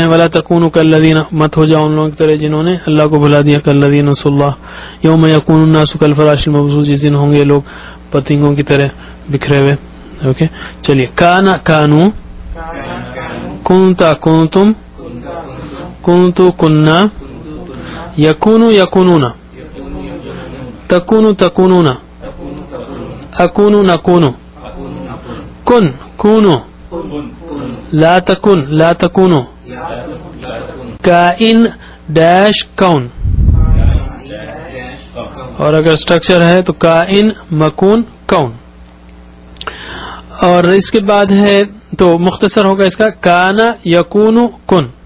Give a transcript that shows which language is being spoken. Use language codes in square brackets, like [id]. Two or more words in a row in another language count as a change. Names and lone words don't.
[ar] ولا تکونوا کالذین [ur] مت ہو جاؤ ان لوگوں کی طرح جنہوں نے اللہ کو بھلا دیا. [ar] کالذین نسوا اللہ یوم یکون الناس کالفراش المبثوث [ur] جس دن ہوں گے لوگ پتنگوں کی طرح بکھرے ہوئے. [ar] اوکے چلیے. کانا کانو. کنتا کنتم. کنتو کننا. یکونو یکونون. تکونو تکونون. اکونو نکونو. کن کونو. لا تکن لا تکونو. کائن ڈیش کون. [ur] اور اگر اسٹرکچر ہے تو [ar] کائن مکون کون. [ur] اور اس کے بعد ہے تو مختصر ہوگا اس کا [ar] کانا یکونو کن.